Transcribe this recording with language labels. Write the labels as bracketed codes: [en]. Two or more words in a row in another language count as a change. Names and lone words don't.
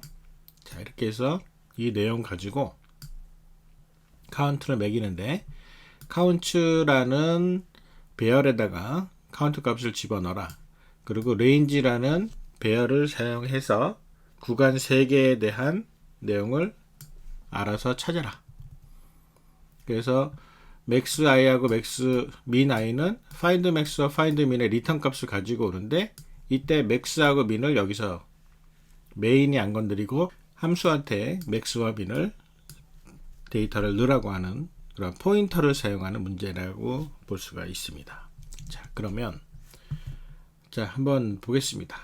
[ko] 자, 이렇게 해서 이 내용 가지고 카운트를 매기는데 count라는 배열에다가 카운트 값을 집어넣어라. 그리고 range라는 배열을 사용해서 구간 3개에 대한 내용을 알아서 찾아라. 그래서 [en] max i [ko] 하고 [en] max min i [ko] 는 [en] find max [ko] 와 [en] find min [ko] 의 리턴 값을 가지고 오는데, 이때 max하고 min을 여기서 메인이 안 건드리고 함수한테 max와 min을 데이터를 넣으라고 하는 그런 포인터를 사용하는 문제라고 볼 수가 있습니다. 자, 그러면 자, 한번 보겠습니다.